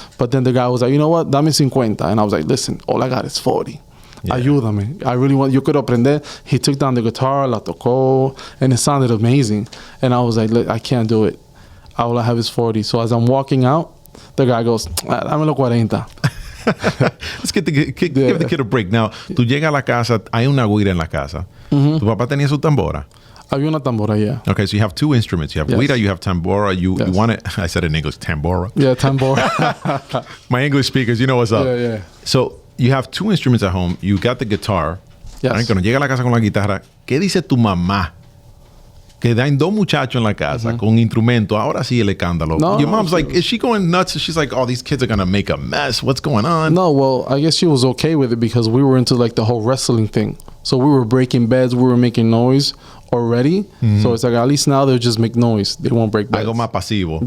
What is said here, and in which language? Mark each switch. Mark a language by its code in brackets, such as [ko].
[en] But then the guy was like, you know what, [es] dame 50. [en] And I was like, listen, all I got is 40. Yeah. [es] Ayúdame. [en] I really want, [es] yo quiero aprender. [en] He took down the guitar, [es] la tocó, [en] and it sounded amazing. And I was like, I can't do it. All I have is 40. So as I'm walking out, the guy goes, [es] dámelo 40. [en] Let's give the kid a break. Now, [es] tú llegas a la casa, hay una guira en la casa. Tu papá tenía su tambora. Había una tambora, [en] yeah. Okay, so you have two instruments. You have guira, you have tambora. You want it? I said it in English, tambora. Yeah, tambora. My English speakers, you know what's up. Yeah. So you have two instruments at home. You got the guitar. Yes. Right? [es] Cuando llega a la casa con la guitarra, ¿qué dice tu mamá? Que hay dos muchachos en la casa con instrumento. Ahora sí el escándalo. No, [en] Your mom's like, is she going nuts? She's like, oh, these kids are going to make a mess. What's going on? No, well, I guess she was okay with it because we were into like the whole wrestling thing. So we were breaking beds. We were making noise already. So it's like, at least now they'll just make noise. They won't break beds. [es] Algo más pasivo,